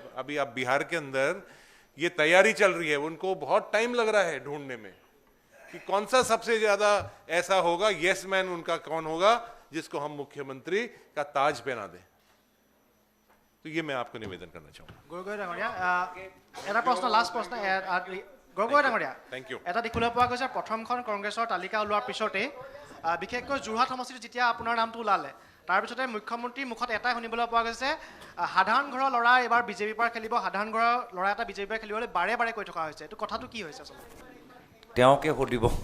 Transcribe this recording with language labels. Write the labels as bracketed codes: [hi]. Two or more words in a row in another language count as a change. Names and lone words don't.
[hi] अभी आप बिहार के अंदर ये तैयारी चल रही है, उनको बहुत टाइम लग रहा है ढूंढने में कि कौन सा सबसे ज्यादा ऐसा होगा, [en] yes man [hi] उनका कौन होगा जिसको हम मुख्यमंत्री का ताज पहना दें। तो ये मैं आपको निवेदन करना चाहूंगा। [as] गगৈ ডাঙৰীয়া, এটা প্ৰশ্ন, লাষ্ট প্ৰশ্ন গগৈ ডাঙৰীয়া, [en] thank you. [as] এটা দেখিবলৈ পোৱা গৈছে প্ৰথমখন কংগ্ৰেছৰ তালিকা ওলোৱাৰ পিছতে বিশেষকৈ যোৰহাট সমষ্টিত যেতিয়া আপোনাৰ নামটো ওলালে তাৰপিছতে মুখ্যমন্ত্ৰীৰ মুখত এটাই শুনিবলৈ পোৱা গৈছে, সাধাৰণ ঘৰৰ ল'ৰা এবাৰ বিজেপিৰ পৰা খেলিব, সাধাৰণ ঘৰৰ ল'ৰা এটা বিজেপিৰ পৰা খেলিবলৈ বাৰে বাৰে কৈ থকা হৈছে। এইটো কথাটো কি হৈছে আচলতে?